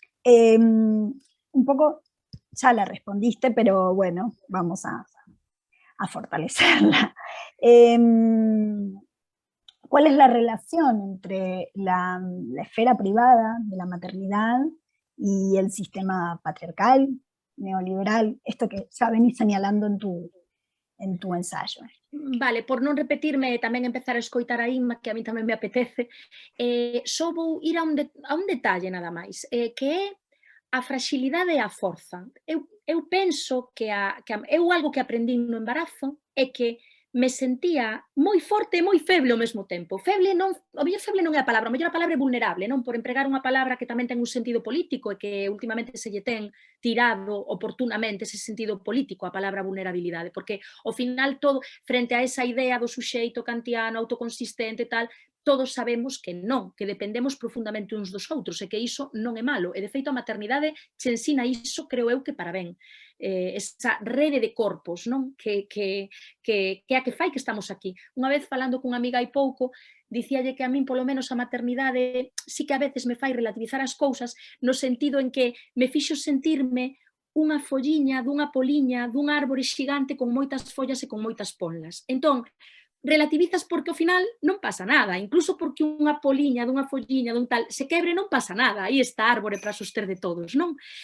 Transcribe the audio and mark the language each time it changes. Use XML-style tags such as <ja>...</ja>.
<es>Un poco ya la respondiste, pero bueno, vamos a fortalecerla. ¿Cuál es la relación entre la esfera privada de la maternidad y el sistema patriarcal, neoliberal, esto que ya venís señalando en tu ensayo?</es> <gl>Vale, por non repetirme, tamén empezar a escoitar a Inma, que a mí tamén me apetece, só vou ir a un detalle nada máis, que é a fragilidade e a forza. Eu penso que eu algo que aprendín no embarazo é que me sentía moi forte e moi feble ao mesmo tempo. Feble non, o mellor feble non é a palabra, o mellor a palabra é vulnerable, non? Por empregar unha palabra que tamén ten un sentido político e que últimamente se lle ten tirado oportunamente ese sentido político, a palabra vulnerabilidade, porque ao final todo, frente a esa idea do suxeito kantiano, autoconsistente e tal, todos sabemos que non, que dependemos profundamente uns dos outros e que iso non é malo. E, de feito, a maternidade che ensina iso, creo eu, que para ben. Esa rede de corpos, non? Que a que fai que estamos aquí. Unha vez falando cunha amiga hai pouco, dicíalle que a min, polo menos, a maternidade sí que a veces me fai relativizar as cousas no sentido en que me fixo sentirme unha folliña dunha poliña dun árbore xigante con moitas follas e con moitas ponlas. Entón, relativizas porque ao final non pasa nada, incluso porque unha poliña, dunha folliña, dun tal, se quebre non pasa nada, aí está a árbore para soster de todos, non?</gl>